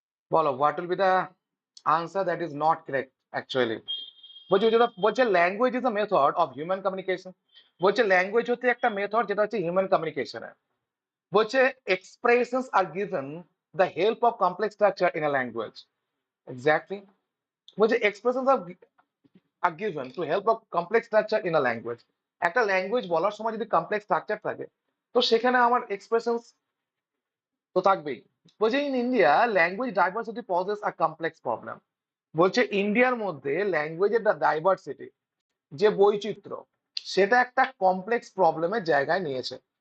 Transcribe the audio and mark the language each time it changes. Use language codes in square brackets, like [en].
[en] বলো what will be the answer that is not correct actually. [bn] বলছি যেটা বলছে [en] Language is a method of human communication. [bn] বলছে language হচ্ছে একটা মেথড যেটা হচ্ছে হিউম্যান কমিউনিকেশনের। [en] বলছে expressions are given the help of complex structure in a language. Exactly. বলছে expressions are given to help of complex structure in a language. [bn] একটা language বলার সময় যদি কমপ্লেক্স স্ট্রাকচার থাকে তো সেখানে আমার এক্সপ্রেশনস তো থাকবেই। [en] বলছে in India language diversity poses a complex problem. [bn] বলছে ইন্ডিয়ার মধ্যে ল্যাঙ্গুয়েজের ডাইভার্সিটি, যে বৈচিত্র্য, সেটা একটা কমপ্লেক্স প্রবলেমের জায়গায় নিয়েছে।